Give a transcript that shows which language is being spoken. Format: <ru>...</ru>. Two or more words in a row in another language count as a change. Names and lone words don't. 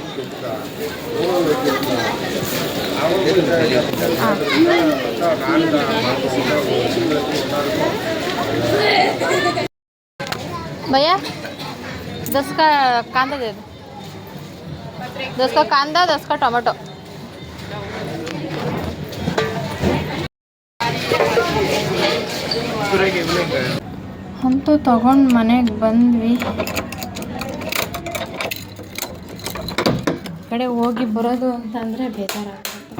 <hi>हाँ भैया 10 का कांदा दे दो. 10 का कांदा, 10 का टमाटो.</hi> <kn>ಅಂತೂ ತಗೊಂಡು ಮನೆಗೆ ಬಂದ್ವಿ. ಕಡೆ ಹೋಗಿ ಬರೋದು ಅಂತಂದರೆ ಬೇಜಾರಾಗುತ್ತೆ.</kn>